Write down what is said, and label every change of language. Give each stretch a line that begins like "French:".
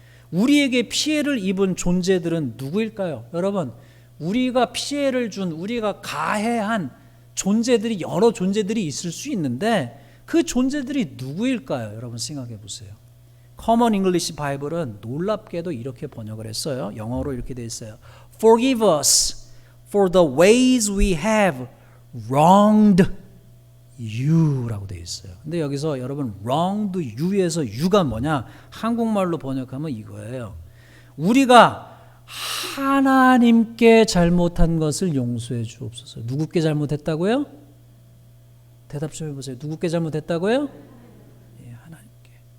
Korean: 우리에게 피해를 입은 존재들은 누구일까요? 여러분 우리가 피해를 준 우리가 가해한 존재들이 여러 존재들이 있을 수 있는데 그 존재들이 누구일까요? 여러분 생각해 보세요. Common English 바이블은 놀랍게도 이렇게 번역을 했어요. 영어로 이렇게 돼 있어요.
English: Forgive us for the ways we have wronged you
Korean: 라고 돼 있어요. 근데 여기서 여러분
English: wronged you
Korean: 에서 you가 뭐냐? 한국말로 번역하면 이거예요. 우리가 하나님께 잘못한 것을 용서해 주옵소서. 누구께 잘못했다고요? 대답 좀 해보세요. 누구께 잘못했다고요? 예, 하나님께.